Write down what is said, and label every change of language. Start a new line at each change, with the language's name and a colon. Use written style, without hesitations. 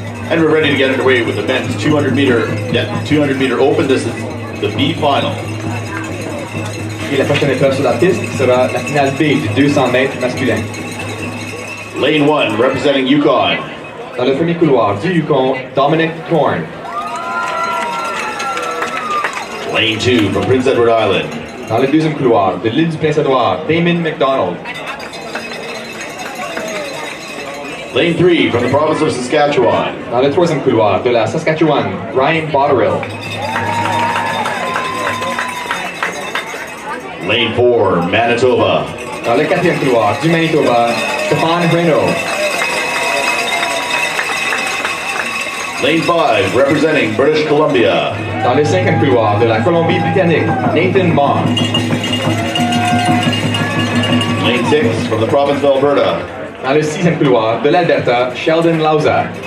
English: And we're ready to get underway with the men's 200 meter open. This is the B final.
French: Et la prochaine épreuve sur la piste sera la finale B du 200 mètres masculin.
English: Lane 1, representing Yukon.
French: Dans le premier couloir du Yukon, Dominic Thorne.
English: Lane 2, from Prince Edward Island.
French: Dans le deuxième couloir de l'île du Prince-Édouard, Damon McDonald.
English: Lane 3, from the province of Saskatchewan.
French: Dans le troisième couloir de la Saskatchewan, Ryan Botterill.
English: Lane 4, Manitoba.
French: Dans le quatrième couloir du Manitoba, Stéphane Renaud.
English: Lane 5, representing British Columbia.
French: Dans le cinquième couloir de la Colombie-Britannique, Nathan Maughan.
English: Lane 6, from the province of Alberta.
French: Dans le sixième couloir de l'Alberta, Sheldon Lauza.